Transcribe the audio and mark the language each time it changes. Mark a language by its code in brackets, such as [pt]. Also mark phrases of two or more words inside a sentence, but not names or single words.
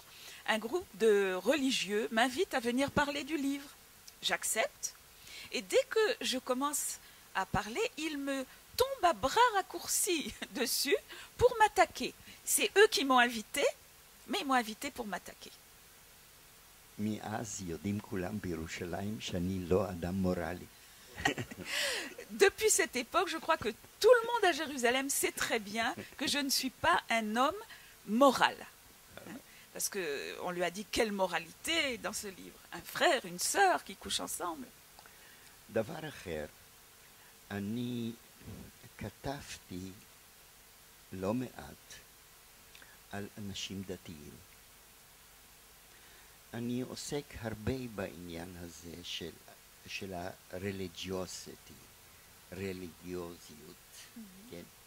[fr] Un groupe de religieux m'invite à venir parler du livre. J'accepte. Et dès que je commence à parler, ils me tombent à bras raccourcis dessus pour m'attaquer. C'est eux qui m'ont invité, mais ils m'ont invité pour m'attaquer. [he] מאז יודעים כולם בירושלים שאני לא אדם מורלי. [fr] Depuis cette époque, je crois que tout le monde à Jérusalem sait très bien que je ne suis pas un homme moral. Parce qu'on lui a dit quelle moralité dans ce livre. Un frère, une sœur qui couchent ensemble. [he] דבר אחר, אני כתבתי לא מעט על אנשים דתיים. אני עוסק הרבה בעניין הזה של הרליגיוזיות, כן?